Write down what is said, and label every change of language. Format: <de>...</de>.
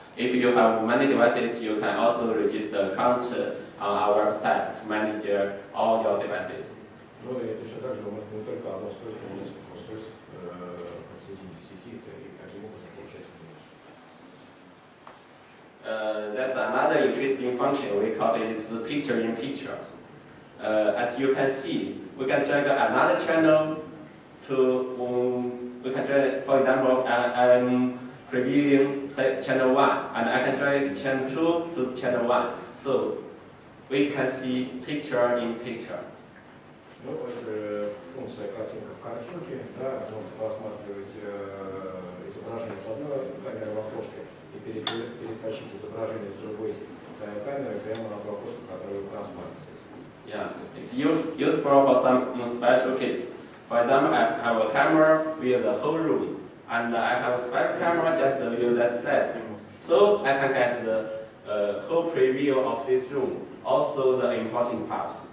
<en>If you have many devices, you can also register account on our website to manage all your devices.</en> <ru>Ну и точно так же вы можете не только одно устройство, но несколько устройств подсоединить к сети и таким образом получать информацию.</ru> <en>That's another interesting function we call it is picture in picture. As you can see, we can drag another channel to, we can drag, for example, I'm previewing channel 1, and I can drag channel 2 to channel 1. So we can see picture in picture.</en> <ru>Ну, это функция картинка в картинке, да, можно просматривать изображение с одной камеры в окошке и перетащить изображение с другой камеры прямо на то окошко, которое вы просматриваете.</ru> <en>Yeah, it's useful for some special case. For example, I have a camera with the whole room, and I have a special camera just with that desk. So I can get the whole preview of this room, also the important part.</en>